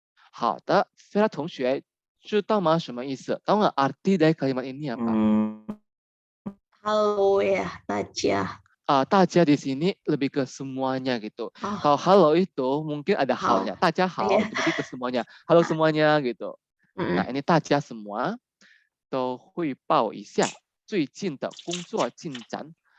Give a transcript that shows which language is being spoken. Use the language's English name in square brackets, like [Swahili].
[Chinese] 好的 Vera 同学知道吗？什么意思？ [Indonesian] tahu nggak arti dari kalimat ini apa? Halo ya, [Chinese] 大家。大家 [Indonesian] di sini lebih ke semuanya gitu. Kalau halo itu mungkin ada halnya. [Chinese] 大家好 [Indonesian] itu lebih ke semuanya. Halo semuanya gitu. Nah, ini [Chinese] 大家 [Indonesian] semua [Chinese] 都汇报一下最近的工作进展。